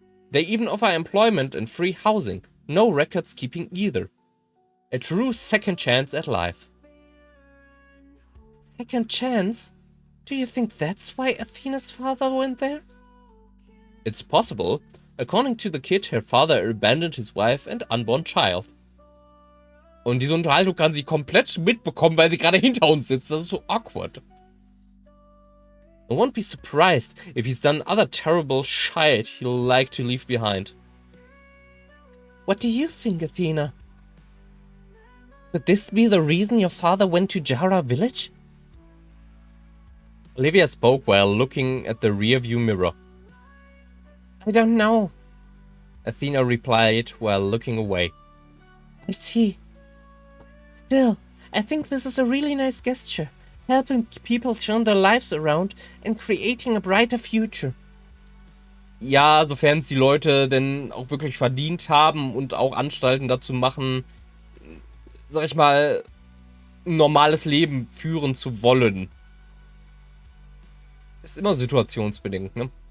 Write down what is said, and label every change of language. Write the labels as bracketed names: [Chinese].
[English] They even offer employment and free housing. No records keeping either. A true second chance at life. Second chance? Do you think that's why Athena's father went there? It's possible. According to the kid, her father abandoned his wife and unborn child. [German] Und diese Unterhaltung kann sie komplett mitbekommen, weil sie gerade hinter uns sitzt. Das ist so awkward. [English] I won't be surprised if he's done other terrible shit he'll like to leave behind. What do you think, Athena? Could this be the reason your father went to Jara village? Olivia spoke while looking at the rearview mirror. I don't know, Athena replied while looking away. I see. Still, I think this is a really nice gesture, helping people turn their lives around and creating a brighter future. [German] Ja, sofern es die Leute denn auch wirklich verdient haben und auch Anstalten dazu machen, sag ich mal, ein normales Leben führen zu wollen. Ist immer situationsbedingt, ne?